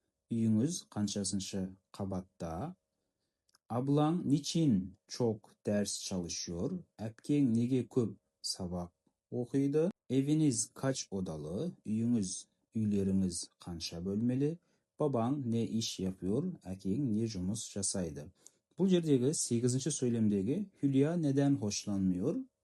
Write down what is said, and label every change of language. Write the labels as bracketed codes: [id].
[kk] Үйіңіз қаншасыншы қабатта? [tr] Ablan niçin çok ders çalışıyor? [kk] Әпкең неге көп сабақ оқиды? [tr] Eviniz kaç odalı? [kk] Үйлеріңіз қанша бөлмелі? [tr] Baban ne iş yapıyor? [kk] Әкең не жұмыс жасайды? Бұл жердегі 8-ші сөйлемдегі [tr] Hülya neden hoşlanmıyor?